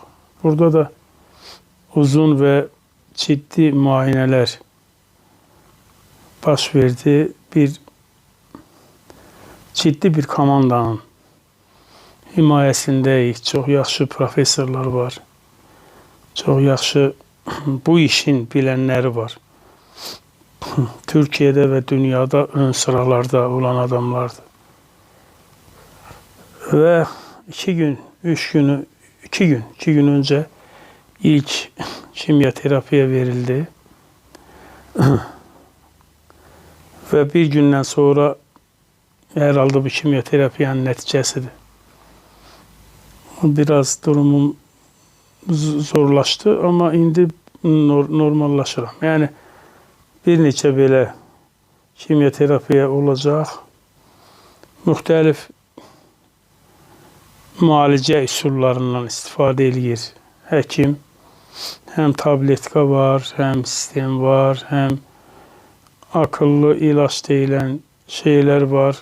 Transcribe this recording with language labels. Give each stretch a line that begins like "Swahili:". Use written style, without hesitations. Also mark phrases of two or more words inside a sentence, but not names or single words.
Azerbaijani: Burada da uzun və ciddi müayinələr baş verdi. Ciddi bir komandanın himayəsindəyik. Çox yaxşı professorlar var. Çox yaxşı bu işin bilənləri var.
Turkish: Türkiye'de ve dünyada ön sıralarda olan adamlardı. Ve 2 gün önce ilk kimyoterapiye verildi. Ve bir günden sonra herhalde bu kimyoterapiyanın neticesidir. Biraz durumum zorlaştı ama
Azerbaijani: indi normallaşıram. Yani bir neçə belə kimyoterapiya olacaq. Müxtəlif müalicə üsullarından istifadə edir həkim. Həm tabletka var, həm sistem var, həm
Turkish: akıllı ilaç
Azerbaijani: deyilən şeylər var.